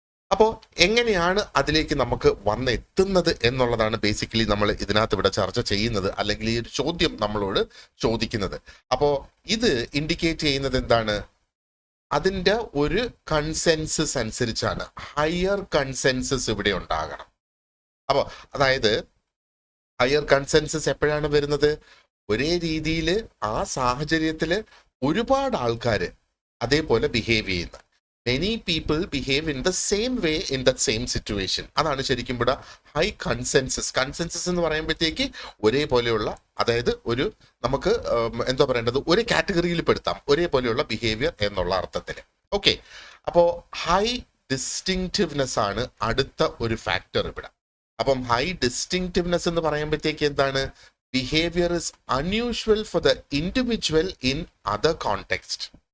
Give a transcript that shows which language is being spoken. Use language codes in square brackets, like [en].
[ml] അപ്പോൾ എങ്ങനെയാണ് അതിലേക്ക് നമുക്ക് വന്നെത്തുന്നത് എന്നുള്ളതാണ് ബേസിക്കലി നമ്മൾ ഇതിനകത്ത് ഇവിടെ ചർച്ച ചെയ്യുന്നത്, അല്ലെങ്കിൽ ഈ ഒരു ചോദ്യം നമ്മളോട് ചോദിക്കുന്നത്. അപ്പോൾ ഇത് ഇൻഡിക്കേറ്റ് ചെയ്യുന്നത് എന്താണ്? അതിൻ്റെ ഒരു കൺസെൻസസ് അനുസരിച്ചാണ്. ഹയർ കൺസെൻസസ് ഇവിടെ ഉണ്ടാകണം. അപ്പോൾ അതായത് ഹയർ കൺസെൻസസ് എപ്പോഴാണ് വരുന്നത്? ഒരേ രീതിയിൽ ആ സാഹചര്യത്തിൽ ഒരുപാട് ആൾക്കാർ അതേപോലെ ബിഹേവ് ചെയ്യുന്ന, [en] many people behave in the same way in that same situation. [ml] അതാണ് ശരിക്കും ഇവിടെ ഹൈ കൺസെൻസസ്. കൺസെൻസസ് എന്ന് പറയുമ്പോഴത്തേക്ക് ഒരേപോലെയുള്ള, അതായത് ഒരു നമുക്ക് എന്താ പറയേണ്ടത്, ഒരു കാറ്റഗറിയിൽ പെടുത്താം, ഒരേപോലെയുള്ള ബിഹേവിയർ എന്നുള്ള അർത്ഥത്തിൽ. ഓക്കെ, അപ്പോൾ ഹൈ ഡിസ്റ്റിങ്ക്റ്റിവ്നെസ് ആണ് അടുത്ത ഒരു ഫാക്ടർ ഇവിടെ. അപ്പം ഹൈ ഡിസ്റ്റിങ്ക്റ്റിവ്നെസ് എന്ന് പറയുമ്പോഴത്തേക്ക് എന്താണ്? [en] Behaviour is unusual for the individual in other context.